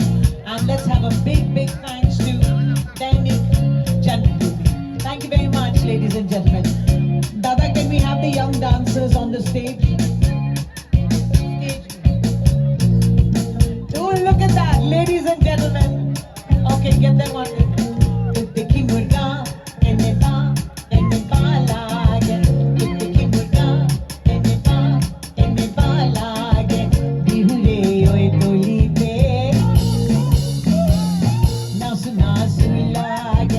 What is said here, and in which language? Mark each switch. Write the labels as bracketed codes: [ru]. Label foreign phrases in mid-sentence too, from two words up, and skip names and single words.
[en] And let's have a big, big thanks to Dainik Gentlemen. Thank you very much, ladies and gentlemen. Dada, can we have the young dancers on the stage? Oh, look at that, ladies and gentlemen. Okay, get them on. Tikki murga, enne ba lage. Tikki murga, enne ba lage. Bihule oye toli pe, nasu lage.